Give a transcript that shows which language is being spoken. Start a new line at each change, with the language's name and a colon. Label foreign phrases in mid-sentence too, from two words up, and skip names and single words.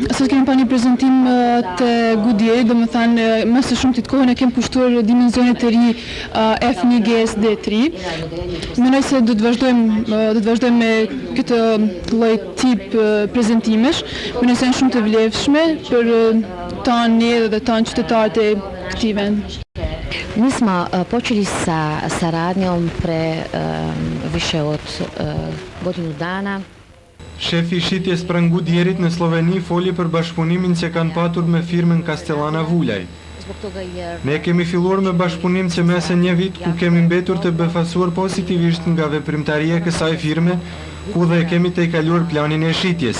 Albanian: Sot kemi pa një prezantim të Goodyear, domethënë më së shumti të kohën e kem kushtuar dimensionet të ri F1 GSD3. Mendoj se do të vazhdojmë me këtë lloj tip prezantimesh, mendoj se janë shumë të vlefshme për tonë dhe tonë qytetarët e këtij vendi.
Serbian: Mi smo počeli sa saradnjom pre više od godinu dana.
Albanian: Shefi i shitjes pranë Goodyearit në Sloveni foli për bashkëpunimin që kanë patur me firmën Castellana Vulaj. Ne kemi filluar me bashkëpunim që mes një vit ku kemi mbetur të befasuar pozitivisht nga veprimtaria e kësaj firme, ku dhe kemi tejkaluar planin e shitjes.